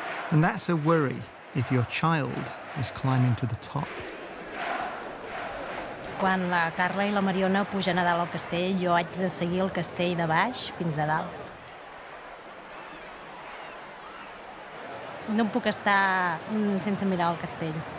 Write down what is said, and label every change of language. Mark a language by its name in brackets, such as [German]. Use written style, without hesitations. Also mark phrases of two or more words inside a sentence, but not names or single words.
[English] And that's a worry if your child is climbing to the top. [Catalan] Quan la Carla i la Mariona pugen a dalt al castell, jo haig de seguir el castell de baix fins a dalt. No em puc estar sense mirar el castell.